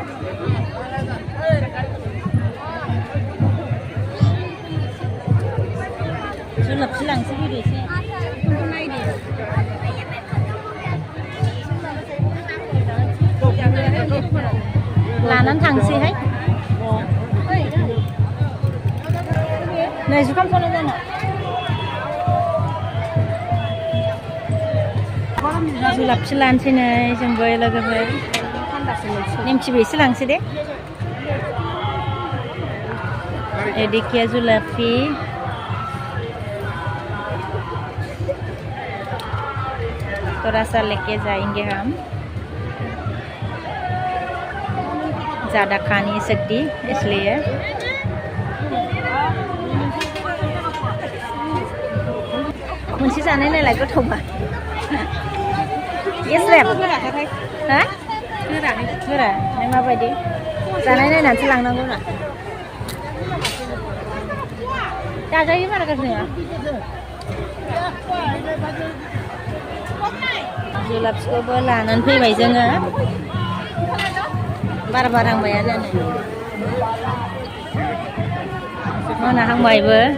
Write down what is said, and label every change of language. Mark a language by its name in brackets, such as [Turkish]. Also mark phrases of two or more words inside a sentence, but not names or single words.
[Bodo] जुलाबसो लांसै फैदो एसे लानानै थांसैहाय नै जुखामखौनो दोनो जुलाबसो लानोसै नै जोंबो लोगोफोर नेमखिबो एसे लांसै दे देखिए जुलाफी [Hindi] थोड़ा सा लेके जाएंगे हम ज़्यादा खा नहीं सकती इसलिए [Bodo] मोनसे जानाय नायलाय गोथावबा गेस्रेम हा गोरा नों माबायदि जानाय नायनानैसो लांनांगौ ना जाजायो बारा गाज्रि नङा जुलाफिखौबो लानानै फैबाय जोङो बार बारहांबायानो मोनाहांबायबो